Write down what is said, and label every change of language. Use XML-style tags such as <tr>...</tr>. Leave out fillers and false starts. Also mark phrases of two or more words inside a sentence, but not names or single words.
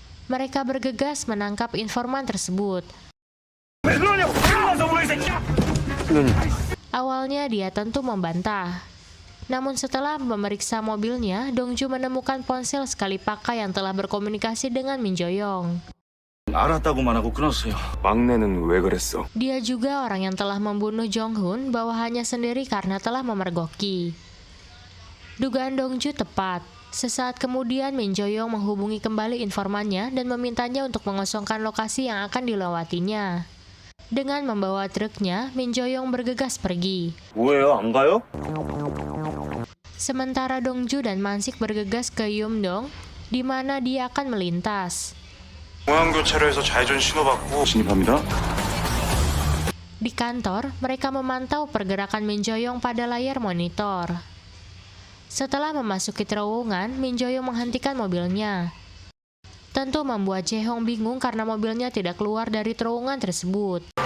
<id>Mereka bergegas menangkap informan tersebut. Awalnya dia tentu membantah. Namun setelah memeriksa mobilnya, Dongju menemukan ponsel sekali pakai yang telah berkomunikasi dengan Min Jo-young.</id> <ko>알았다고만 하고 끊었어요. 막내는 왜 그랬어?</ko> <id>Dia juga orang yang telah membunuh Jong-hun bawahannya sendiri karena telah memergoki. Dugaan Dongju tepat. Sesaat kemudian Min Jo-young menghubungi kembali informannya dan memintanya untuk mengosongkan lokasi yang akan dilewatinya. Dengan membawa truknya, Min Jo-young bergegas pergi.</id> <ko>뭐예요? 안 가요?</ko> <id>Sementara Dongju dan Mansik bergegas ke Yeomdong, di mana dia akan melintas.</id> <ko>공항교차로에서 좌회전 신호받고 진입합니다.</ko> <id>Di kantor, mereka memantau pergerakan Min Jo-young pada layar monitor. Setelah memasuki terowongan, Min Jo-young menghentikan mobilnya. Tentu membuat Jae-hong bingung karena mobilnya tidak keluar dari terowongan tersebut.</id>